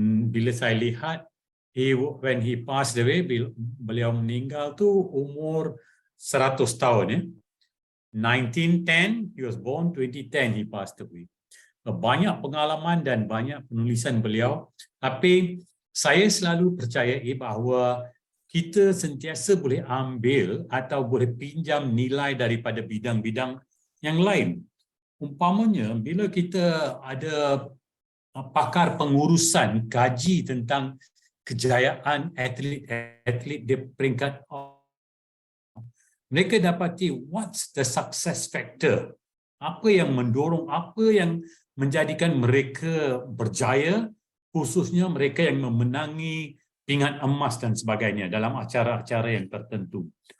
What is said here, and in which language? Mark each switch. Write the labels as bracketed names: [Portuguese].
[Malay] Bila saya lihat, [English] when he passed away, [Malay] beliau meninggal tu umur 100 tahun. [English] 1910, he was born, 2010 he passed away. [Malay] Banyak pengalaman dan banyak penulisan beliau, tapi saya selalu percayai bahawa kita sentiasa boleh ambil atau boleh pinjam nilai daripada bidang-bidang yang lain. Umpamanya, bila kita ada pakar pengurusan kaji tentang kejayaan atlet di peringkat, mereka dapati [English] what's the success factor, [Malay] apa yang mendorong, apa yang menjadikan mereka berjaya, khususnya mereka yang memenangi pingat emas dan sebagainya dalam acara-acara yang tertentu.